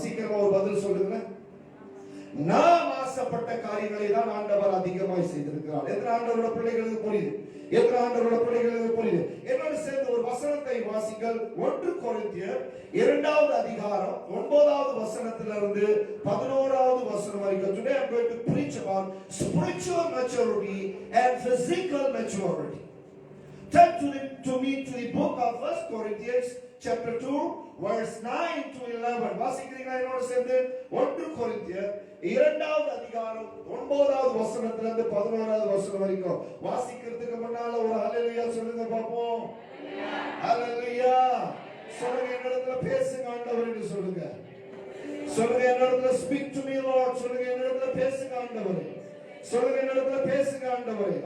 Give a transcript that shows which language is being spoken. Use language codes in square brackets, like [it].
[ta] சீக்கிரமா ஒரு பதில் சொல்லுங்க. நாம் ஆசைப்பட்ட காரியங்களை தான் ஆண்டவர் அதிகமாய் செய்திருக்கிறார். எத்தனை ஆண்டவரோட பிள்ளைகளுக்கு புரியுது? எத்தனை ஆண்டவரோட பிள்ளைகளுக்கு புரியுது? என்னோட சேர்ந்து ஒரு வசனத்தை வாசிங்கள். 1 கொரிந்தியர் 2வது அதிகாரம் 9வது வசனத்திலிருந்து 11வது வசனம் வரைக்கும். [en] Today I'm going to preach about spiritual maturity and physical maturity. Turn to the book of 1 Corinthians chapter 2 verse 9 to 11. [ta] வாசிக்கிறீங்களா என்னோட சேர்ந்து? 1 கொரிந்தியர் 2வது அதிகாரம் 9வது வசனத்திலிருந்து 11வது வசனம் வரைக்கும். வாசிக்கிறதுக்கு முன்னால ஒரு ஹalleluya சொல்லுங்க பாப்போம். ஹalleluya சொல்லுங்க. என்னிடத்துல பேசுங்க ஆண்டவர் என்று சொல்லுங்க. சொல்லுங்க, என்னிடத்துல [en] speak to me Lord. [ta] சொல்லுங்க, என்னிடத்துல பேசுங்க ஆண்டவரே. சொல்லுங்க, என்னிடத்துல பேசுங்க ஆண்டவரே.